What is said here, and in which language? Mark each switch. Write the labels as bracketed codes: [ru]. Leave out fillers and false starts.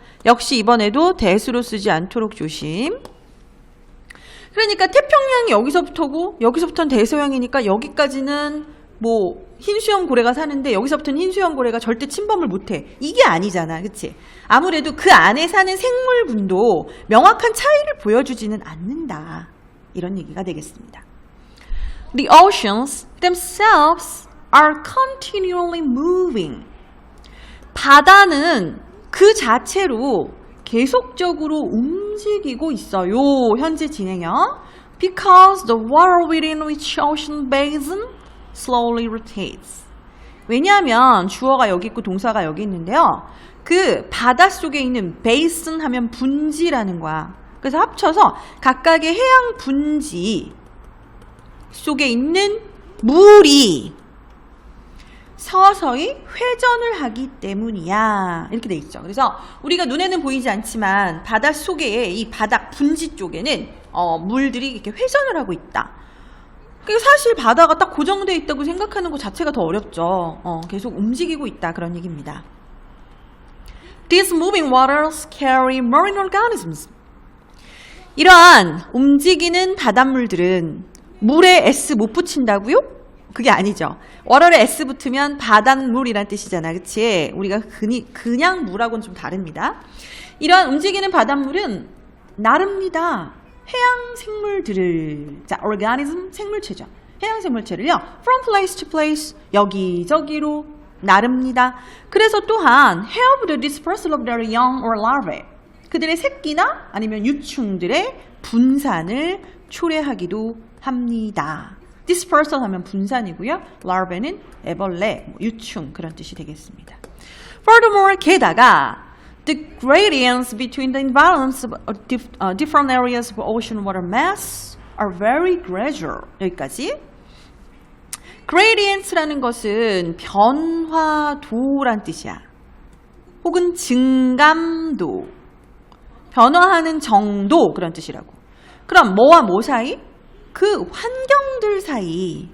[ko] 역시 이번에도 대수로 쓰지 않도록 조심. 그러니까 태평양이 여기서부터고 여기서부터는 대서양이니까 여기까지는 뭐 흰수염 고래가 사는데 여기서부터는 흰수염 고래가 절대 침범을 못해. 이게 아니잖아. 그치? 아무래도 그 안에 사는 생물군도 명확한 차이를 보여주지는 않는다. 이런 얘기가 되겠습니다. [en] The oceans themselves are continually moving. [ko] 바다는 그 자체로 계속적으로 움직이고 있어요. 현재 진행형. [en] Because the water within which ocean basin slowly rotates. [ko] 왜냐하면 주어가 여기 있고 동사가 여기 있는데요. 그 바닷속에 있는 basin 하면 분지라는 거야. 그래서 합쳐서 각각의 해양 분지 속에 있는 물이 서서히 회전을 하기 때문이야. 이렇게 돼 있죠. 그래서 우리가 눈에는 보이지 않지만 바닷속에 이 바닥 분지 쪽에는 물들이 이렇게 회전을 하고 있다. 그러니까 사실 바다가 딱 고정되어 있다고 생각하는 것 자체가 더 어렵죠. 계속 움직이고 있다. 그런 얘기입니다. [en] These moving waters carry marine organisms. [ko] 이러한 움직이는 바닷물들은 물에 S 못 붙인다고요? 그게 아니죠. water에 S 붙으면 바닷물이란 뜻이잖아. 그치? 우리가 그냥 물하고는 좀 다릅니다. 이러한 움직이는 바닷물은 나릅니다. 해양 생물들을, 자, organism, 생물체죠. 해양 생물체를요, [en] from place to place, [ko] 여기저기로 나릅니다. 그래서 또한 [en] help the dispersal of their young or larvae. [ko] 그들의 새끼나 아니면 유충들의 분산을 초래하기도 합니다. dispersal 하면 분산이고요. larvae는 애벌레, 유충 그런 뜻이 되겠습니다. [en] Furthermore, [ko] 게다가 [en] the gradients between the environments of different areas of ocean water mass are very gradual. [ko] 여기까지. gradients라는 것은 변화도란 뜻이야. 혹은 증감도, 변화하는 정도 그런 뜻이라고. 그럼 뭐와 뭐 사이? 그 환경들 사이.